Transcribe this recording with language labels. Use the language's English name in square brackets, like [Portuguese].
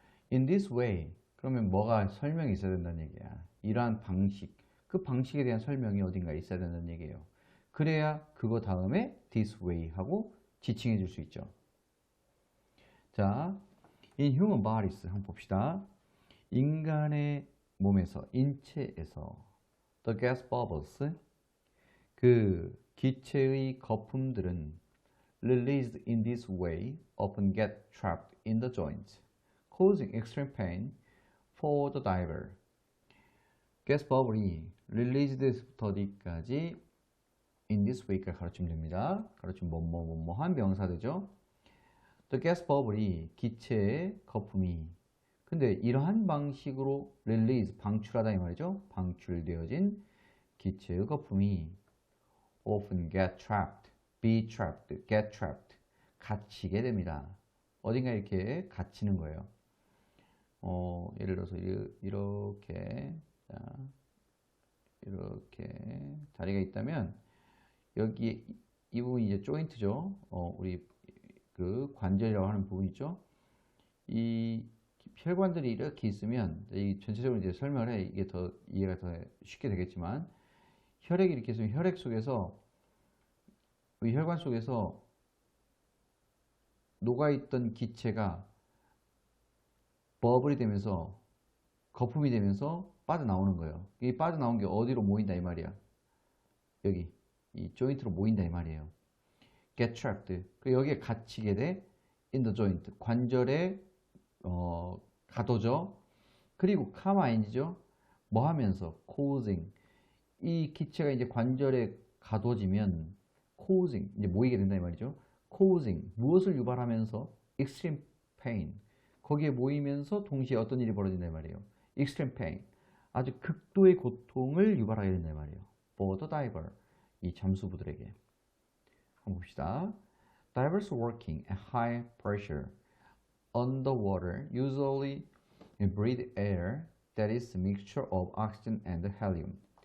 [English] In this way. [Korean] 그러면 뭐가 설명이 있어야 된다는 얘기야. 이러한 방식. 그 방식에 대한 설명이 어딘가에 있어야 된다는 얘기예요. 그래야 그거 다음에 [English] this way [Korean] 하고 지칭해 줄 수 있죠. 자, [English] in human bodies [Korean] 한번 봅시다. 인간의 몸에서, 인체에서 [English] the gas bubbles, [Korean] 그 기체의 거품들은 [English] released in this way often get trapped in the joint, causing extreme pain for the diver. [Korean] gas bubble이 released부터 어디까지 [English] in this way [Korean] 까지 가르치면 됩니다. 가르치면 뭐뭐뭐뭐한 명사되죠. [English] The gas bubble [Korean] 이 기체의 거품이 근데 이러한 방식으로 release 방출하다 이 말이죠. 방출되어진 기체의 거품이 [English] often get trapped, be trapped, get trapped [Korean] 갇히게 됩니다. 어딘가 이렇게 갇히는 거예요. 예를 들어서 이렇게 자, 이렇게 다리가 있다면 여기 이 부분이 이제 조인트죠. 우리 그 관절이라고 하는 부분 있죠. 이 혈관들이 이렇게 있으면 이 전체적으로 이제 설명을 해 이게 더 이해가 더 쉽게 되겠지만 혈액이 이렇게 있으면 혈액 속에서 이 혈관 속에서 녹아있던 기체가 버블이 되면서 거품이 되면서 빠져나오는 거예요. 이 빠져나온 게 어디로 모인다 이 말이야. 여기 이 조인트로 모인다 이 말이에요. [English] Get trapped. [Korean] 여기에 갇히게 돼 [English] in the joint. [Korean] 관절에 가둬져. 그리고 카마인이죠. 뭐 하면서 causing. 이 기체가 이제 관절에 가둬지면 causing 이제 모이게 된다 이 말이죠. causing 무엇을 유발하면서 [English] extreme pain. [Korean] 거기에 모이면서 동시에 어떤 일이 벌어진다 이 말이에요. [English] extreme pain. [Korean] 아주 극도의 고통을 유발하게 된다 이 말이에요. [English] for the diver. [Korean] 이 잠수부들에게. 한번 봅시다. [English] Divers working at high pressure underwater usually breathe air that is a mixture of oxygen and helium.